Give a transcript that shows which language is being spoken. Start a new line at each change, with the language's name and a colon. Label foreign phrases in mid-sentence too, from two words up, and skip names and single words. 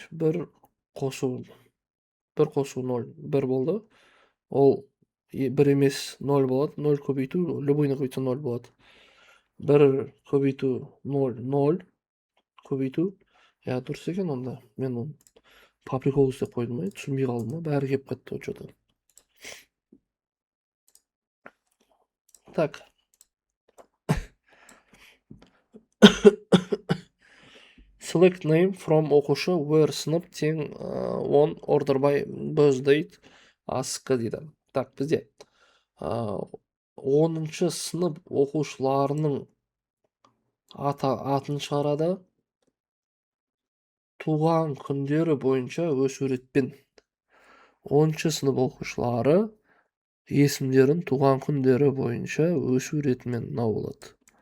Kazakh: 1 қосу 0, 1 болды. Ол 1 емес 0 болады. 0 көбейту, любойны көбейтсе 0 болады. 1 көбейту 0, 0 көбейту. Дұрыс екен онда. Мен оны
Russian: по приколу
Kazakh: істеп қойдым ғой. Түсінбей қалдым, бәрі кеп кетті
Russian: что-то. Так.
English: Select name from оқушы where
Kazakh: сынып тең
English: on order by birth date ASCII дейді.
Kazakh: Так, бізде 10-шы сынып оқушыларының атын шығарады. Туған күндері бойынша өсуретпен. 10-шы сынып оқушылары есімдерін туған күндері бойынша өсуретімен мынау болады.